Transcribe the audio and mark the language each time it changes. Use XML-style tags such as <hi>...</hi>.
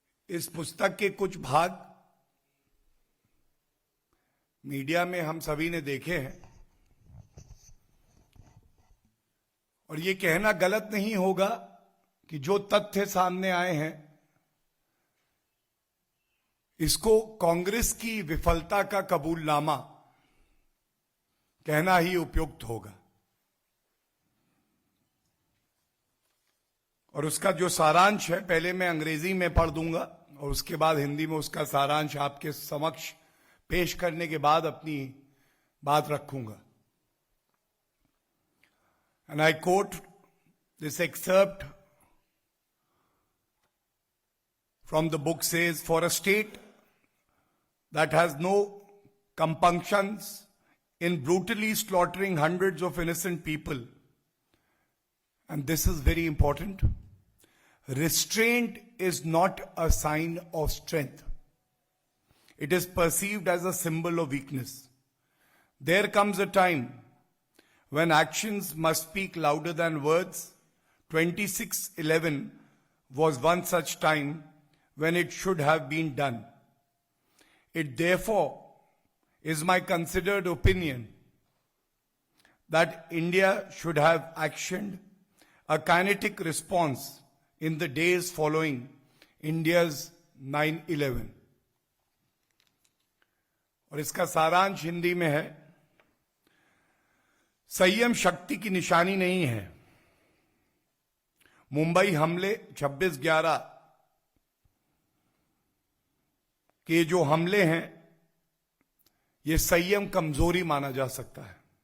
<hi>इस पुस्तक के कुछ भाग मीडिया में हम सभी ने देखे हैं और ये कहना गलत नहीं होगा कि जो तथ्य सामने आए हैं इसको कांग्रेस की विफलता का कबूलनामा कहना ही उपयुक्त होगा। और उसका जो सारांश है पहले मैं अंग्रेजी में पढ़ दूंगा और उसके बाद हिंदी में उसका सारांश आपके समक्ष पेश करने के बाद अपनी बात रखूंगा।</hi> <en>And I quote this excerpt from the book says, "For a state that has no compunctions in brutally slaughtering hundreds of innocent people," and this is very important, "restraint is not a sign of strength. It is perceived as a symbol of weakness. There comes a time when actions must speak louder than words. 26/11 was one such time when it should have been done. It therefore is my considered opinion that India should have actioned a kinetic response in the days following India's 9/11."</en> <hi>और इसका सारांश हिंदी में है, संयम शक्ति की निशानी नहीं है। मुंबई हमले 26/11 के जो हमले हैं ये संयम कमजोरी माना जा सकता है।</hi>